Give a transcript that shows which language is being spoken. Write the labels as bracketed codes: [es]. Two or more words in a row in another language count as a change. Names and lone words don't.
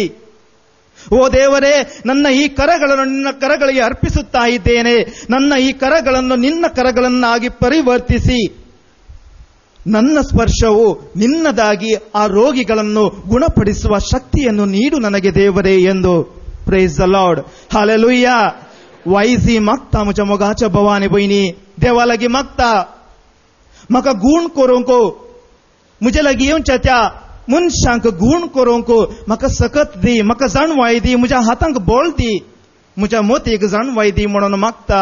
[kn] ಓ ದೇವರೇ, ನನ್ನ ಈ ಕರಗಳನ್ನು ನಿನ್ನ ಕರಗಳಿಗೆ ಅರ್ಪಿಸುತ್ತಾ ಇದ್ದೇನೆ. ನನ್ನ ಈ ಕರಗಳನ್ನು ನಿನ್ನ ಕರಗಳನ್ನಾಗಿ ಪರಿವರ್ತಿಸಿ ನನ್ನ ಸ್ಪರ್ಶವು ನಿನ್ನದಾಗಿ ಆ ರೋಗಿಗಳನ್ನು ಗುಣಪಡಿಸುವ ಶಕ್ತಿಯನ್ನು ನೀಡು ನನಗೆ ದೇವರೇ ಎಂದು. [en] praise the Lord. [kok] हालेलुया. वायजी मागता म्हज्या मोगाच्या भावा आनी भयणी, देवा लागीं मागता म्हाका गूण करूंक, म्हजे लागीं येवच्या त्या मनशांक गूण करूंक म्हाका सकत दी, म्हाका जाणवाय दी, म्हज्या हातांक बोळ दी, म्हज्या मोतीक जाणवाय दी म्हणून मागता.